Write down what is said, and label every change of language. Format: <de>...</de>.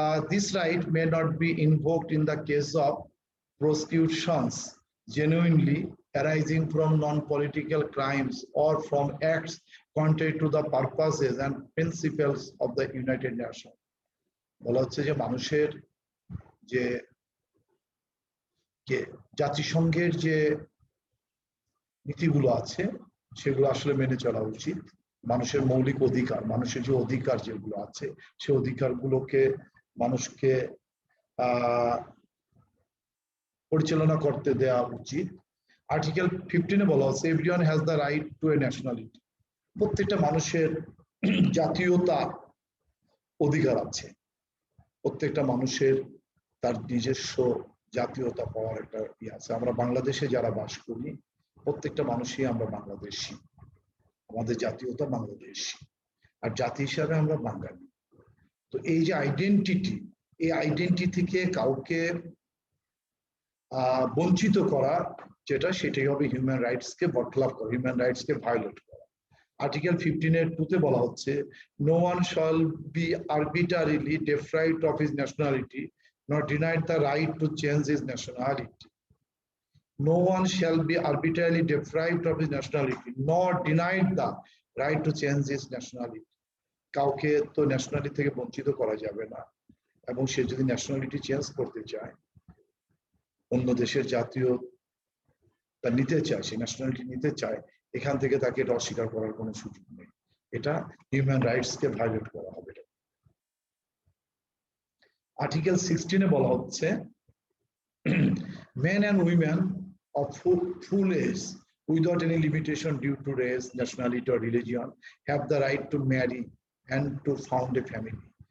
<en>This right may not be invoked in the case of prosecutions genuinely arising from non-political crimes or from acts contrary to the purposes and principles of the United Nations.</en> <bn>বলা হচ্ছে যে মানুষের যে জাতিসংঘের যে নীতিগুলো আছে সেগুলো আসলে মেনে চলা উচিত। মানুষের মৌলিক অধিকার, মানুষের যে অধিকার যেগুলো আছে সেই অধিকারগুলোকে মানুষকে পরিচালনা করতে দেওয়া উচিত। আর্টিকেল 15-এ বলা হচ্ছে</bn> <en>Everyone has the right to a nationality.</en> <bn>প্রত্যেকটা মানুষের জাতীয়তা অধিকার আছে, প্রত্যেকটা মানুষের তার নিজস্ব জাতীয়তা পাওয়ার একটা ইয়ে আছে। আমরা বাংলাদেশে যারা বাস করি প্রত্যেকটা মানুষই আমরা বাংলাদেশী, আমাদের জাতীয়তা বাংলাদেশী, আর জাতি হিসাবে আমরা বাঙালি। তো এই যে আইডেন্টিটি, এই আইডেন্টিটি থেকে কাউকে বঞ্চিত করা যেটা, সেটাই হবে হিউম্যান রাইটসকে বরখলাফ করা, হিউম্যান রাইটসকে ভায়োলেট করা। আর্টিকেল 15-2-তে বলা হচ্ছে</bn> <en>No one shall be arbitrarily deprived of his nationality nor denied the right to change his nationality. No one shall be arbitrarily deprived of his nationality nor denied the right to change his nationality.</en> <bn>কাউকে তো nationality থেকে বঞ্চিত করা যাবে না, এবং সে যদি nationality change করতে চায়, অন্য দেশের জাতীয়তা নিতে চায়, সে ন্যাশনালিটি নিতে চায়, এখান থেকে তাকে এটা অস্বীকার করার কোনো সুযোগ নেই। এটা হিউম্যান রাইটসকে ভায়োলেট করা হবে। আর্টিকেল 16-এ বলা হচ্ছে</bn> <en>men and women of full age without any limitation due to race, nationality or religion have the right to marry and to found a family.</en>